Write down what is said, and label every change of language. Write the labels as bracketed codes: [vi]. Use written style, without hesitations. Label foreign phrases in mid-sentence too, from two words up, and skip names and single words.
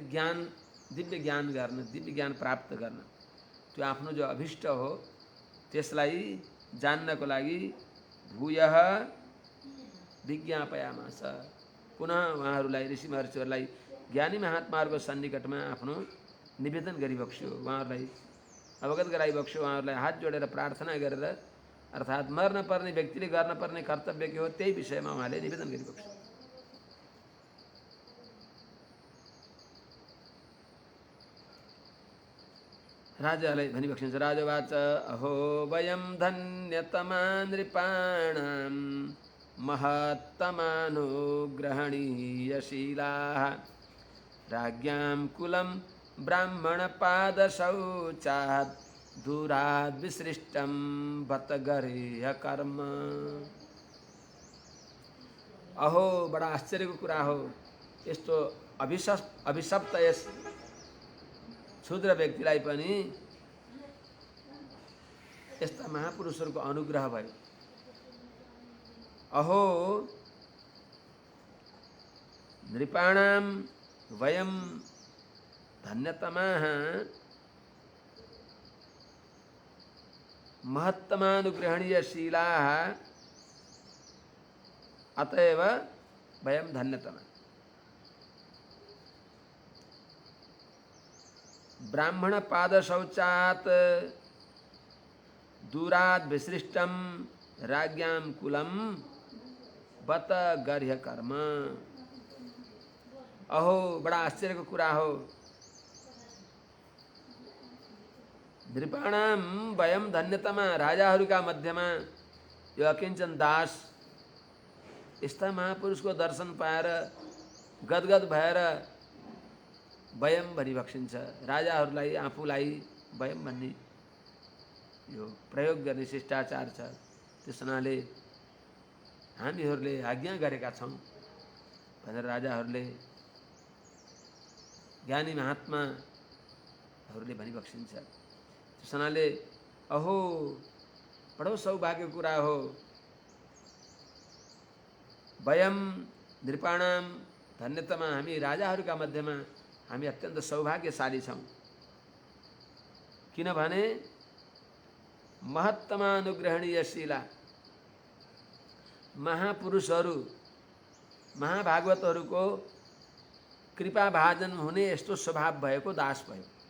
[ne] ज्ञान, दिव्य ज्ञान गर्न, दिव्य ज्ञान प्राप्त गर्न, त्यो आफ्नो जो अभिष्ट हो त्यसलाई जान्नको लागि [sa] भूयः विज्ञापयामास, [ne] पुनः उहाँहरूलाई ऋषि महर्षिहरूलाई ज्ञानी महात्माहरूको सन्निकटमा आफ्नो निवेदन गरिबक्स्यो, उहाँहरूलाई अवगत गराइबक्स्यो, उहाँहरूलाई हात जोडेर प्रार्थना गरेर, अर्थात् मर्न पर्ने व्यक्तिले गर्न पर्ने कर्तव्य के हो त्यही विषयमा उहाँले निवेदन गरिबक्स्यो। राजालाई भनिबक्सिन्छ। [sa] राजवाच अहो वयं धन्यतमा नृपाणां महत्तमानुग्रहणीयशीलाः राज्ञां कुलं ब्राह्मणपादशौचात् दूराद् विसृष्टं बत गरेह कर्म। [ne] अहो बडा आश्चर्यको कुरा हो, यस्तो अभिशप्त यस क्षुद्र व्यक्तिलाई पनि यस्ता महापुरुषहरूको अनुग्रह भयो। [sa] अहो नृपाणां वयं धन्यतमाः महत्तमानुग्रहणीयशीलाः अतएव वयं धन्यतमा। ब्राह्मण पाद शौचात् दूरात् विसृष्टं राज्ञां कुलं बत गर्ह्य कर्म। [ne] अहो बडा आश्चर्यको कुरा हो, [sa] नृपाणां वयं धन्यतमा, [ne] राजाहरूका मध्यमा यो अकिञ्चन दास यस्ता महापुरुषको दर्शन पाएर गदगद भएर वयम भनिबक्सिन्छ। राजाहरूलाई आफूलाई वयम भन्ने यो प्रयोग गर्ने शिष्टाचार छ, त्यस हुनाले हामीहरूले आज्ञा गरेका छौँ भनेर राजाहरूले, ज्ञानी महात्माहरूले भनिबक्सिन्छ। त्यस हुनाले अहो बडो सौभाग्यको कुरा हो, [sa] वयम नृपाणां धन्यतमा, [ne] हामी राजाहरूका मध्यमा हामी अत्यन्त सौभाग्यशाली छौँ। किनभने महत्तमानुग्रहणीयशीला, महापुरुषहरू महाभागवतहरूको कृपाभाजन हुने यस्तो स्वभाव भएको दास भयो।